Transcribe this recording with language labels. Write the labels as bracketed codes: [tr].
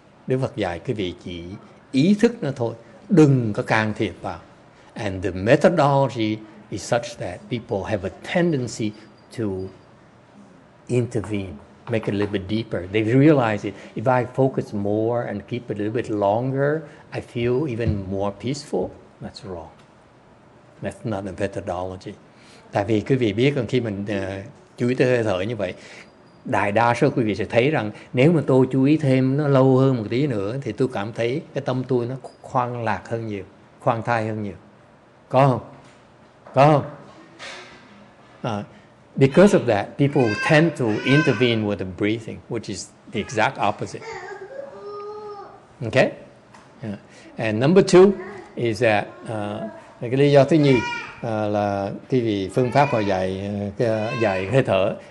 [vi] Đức Phật dạy quý vị chỉ ý thức nó thôi, đừng có can thiệp vào. [en] And the methodology is such that people have a tendency to intervene, make it a little bit deeper. They realize it. If I focus more and keep it a little bit longer, I feel even more peaceful. That's wrong. That's not a methodology. [vi] Tại vì quý vị biết rằng khi mình chú ý tới hơi thở như vậy, đại đa số quý vị sẽ thấy rằng nếu mà tôi chú ý thêm nó lâu hơn một tí nữa thì tôi cảm thấy cái tâm tôi nó khoan lạc hơn nhiều, khoan thai hơn nhiều. Có không? Có không? [en] Because of that, people tend to intervene with the breathing, which is the exact opposite. Okay? Yeah. And number two is that [vi] cái lý do thứ nhì là cái vì phương pháp họ dạy hơi thở.